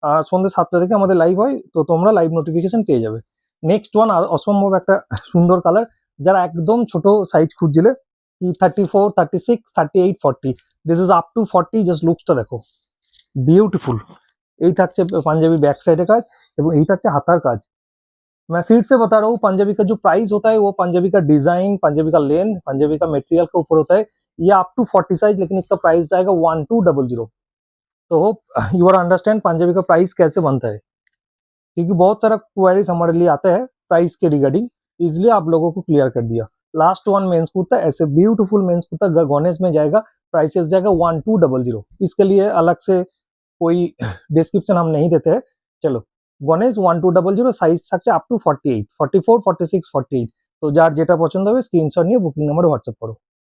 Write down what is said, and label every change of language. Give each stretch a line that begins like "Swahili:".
Bangla: সন্ধ্যে 7টা থেকে আমাদের লাইভ হয়, তো তোমরা লাইভ নোটিফিকেশন পেয়ে যাবে। নেক্সট ওয়ান অসম্ভব একটা সুন্দর কালার, যারা একদম ছোট size খুঁজছিলে 34, 36, 38, 40, this is up to 40। Just লুকসটা দেখো, বিউটিফুল। এই থাকছে পাঞ্জাবি बैक साइड কাজ, এবং এই থাকছে হাতার কাজ।
Hindi: मैं फिर से बता रहा हूँ, पंजाबी का जो प्राइस होता है वो पंजाबी का डिजाइन, पंजाबी का लेंथ, पंजाबी का मटेरियल के ऊपर होता है। ये अप टू 40 साइज, लेकिन इसका प्राइस जाएगा 1200। तो
English: hope you are understand
Hindi: Punjabi का प्राइस कैसे बनता है, क्योंकि बहुत सारा क्वेरीज हमारे लिए आता है प्राइस के रिगार्डिंग, इसलिए आप लोगों को क्लियर कर दिया। लास्ट वन मेंस कुर्ता, ऐसे ब्यूटीफुल मेंस कुर्ता गणेश में जाएगा, प्राइसेस जाएगा 1200। इसके लिए अलग से कोई डिस्क्रिप्शन हम नहीं देते हैं।
Bangla: चलो, गणेश 1200, সাইজ থাকছে আপ টু 48, 44, 46, 48। তো যার যেটা পছন্দ হবে স্ক্রিনশট নিয়ে বুকিং নাম্বারে হোয়াটসঅ্যাপ করো।